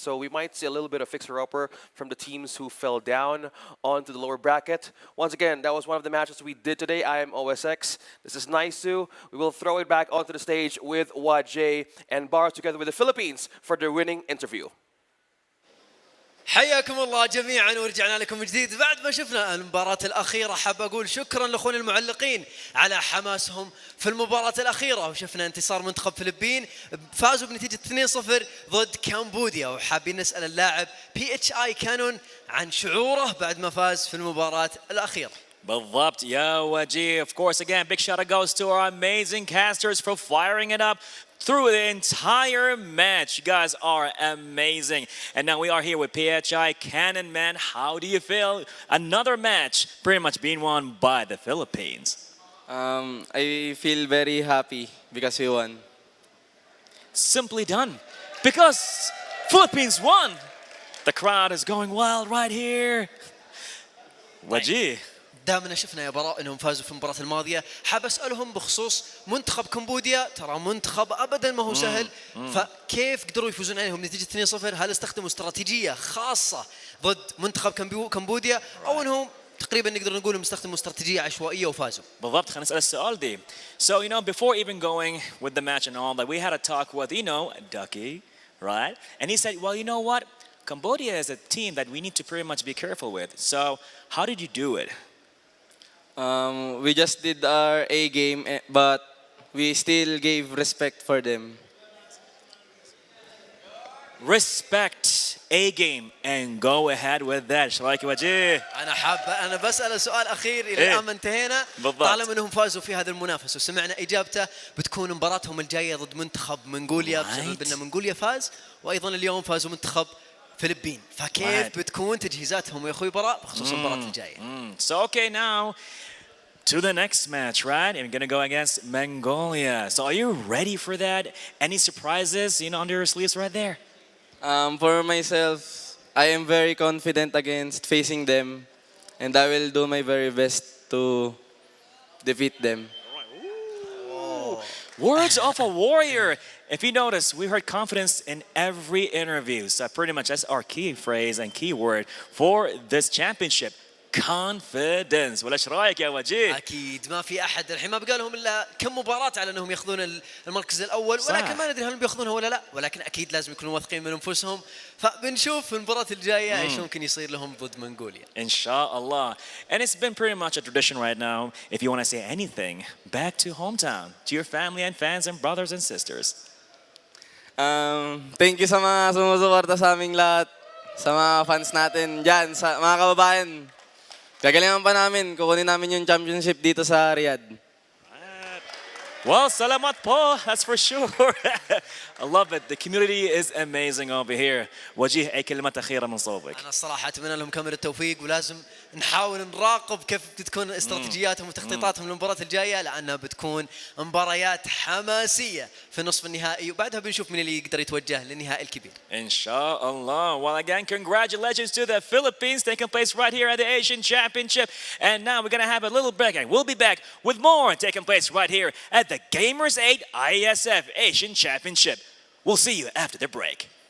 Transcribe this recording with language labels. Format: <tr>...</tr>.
<en>So we might see a little bit of fixer-upper from the teams who fell down onto the lower bracket. Once again, that was one of the matches we did today. I am OSX. This is Naisu. We will throw it back onto the stage with Wajay and Bar together with the Philippines for their winning interview.</en> <ar>حياكم الله جميعا ورجعنا لكم من جديد بعد ما شفنا المباراة الأخيرة. حاب أقول شكرا لأخونا المعلقين على حماسهم في المباراة الأخيرة، وشفنا انتصار منتخب فلبين فازوا بنتيجة 2-0 ضد كمبوديا، وحابين نسأل اللاعب PHI كانون عن شعوره بعد ما فاز في المباراة الأخيرة. بالضبط يا وجيه.</ar> <en>Of course, again, big shout out goes to our amazing casters for firing it up through the entire match. You guys are amazing. And now we are here with PHI Cannon. Man, how do you feel? Another match pretty much being won by the Philippines. I feel very happy because we won. Simply done. Because Philippines won. The crowd is going wild right here. Wajih.</en> <ar>دامنا شفنا يا براء انهم فازوا في المباراة الماضية، حاب اسالهم بخصوص منتخب كمبوديا. ترى منتخب ابدا ما هو سهل، فكيف قدروا يفوزون عليهم بنتيجة 2-0؟ هل استخدموا استراتيجية خاصة ضد منتخب كمبوديا او انهم تقريبا نقدر نقول انهم استخدموا استراتيجية عشوائية وفازوا؟ بالضبط. خلينا نسأل السؤال دي.</ar> <en>So before even going with the match and all that, we had a talk with Ducky, right? And he said, well, you know what? Cambodia is a team that we need to pretty much be careful with. So how did you do it? We just did our A game, but we still gave respect for them. Respect A game and go ahead with that.</en> <ar>ايش رايك يا وجيه؟ انا بسأل سؤال اخير الى الان ما انتهينا. بالضبط. طالما انهم فازوا في هذا المنافسه وسمعنا اجابته، بتكون مباراتهم الجايه ضد منتخب منغوليا بسبب ان منغوليا فاز، وايضا اليوم فازوا منتخب فلبين، فكيف بتكون تجهيزاتهم يا اخوي براء بخصوص المباراه الجايه؟</ar> <en>So okay, now to the next match, right? And we're gonna go against Mongolia. So are you ready for that? Any surprises, under your sleeves right there? For myself, I am very confident against facing them, and I will do my very best to defeat them. Words of a warrior. If you notice, we heard confidence in every interview. So pretty much that's our key phrase and key word for this championship. Confidence.</en> <ar>ولا ايش رايك يا وجيه؟ اكيد ما في احد الحين ما بقى لهم الا كم مباراه على انهم ياخذون المركز الاول، ولكن ما ندري هل بياخذونها ولا لا، ولكن اكيد لازم يكونوا واثقين من انفسهم، فبنشوف في المباراه الجايه ايش ممكن يصير لهم ضد منغوليا. ان شاء الله.</ar> <en>And it's been pretty much a tradition right now. If you want to say anything back to hometown, to your family and fans and brothers and sisters. Thank you</en> <tl>sa mga sumusuporta sa aming lahat, sa mga fans natin dyan, sa mga kababayan. Gagalingan pa namin, kukunin namin yung championship dito sa Riyadh.</tl> <en>Well,</en> <tl>salamat po,</tl> <en>that's for sure. I love it. The community is amazing over here.</en> <ar>وجيه أي كلمة أخيرة من صوبك. أنا الصراحة أتمنى لهم كامل التوفيق، ولازم نحاول نراقب كيف بتكون استراتيجياتهم وتخطيطاتهم للمباراة الجاية، لأنها بتكون مباريات حماسية في النصف النهائي، وبعدها بنشوف من اللي يقدر يتوجه للنهائي الكبير. إن شاء الله.</ar> <en>Well, again, congratulations to the Philippines taking place right here at the Asian Championship. And now we're going to have a little break, and we'll be back with more taking place right here at the Gamers 8 IESF Asian Championship. We'll see you after the break.</en>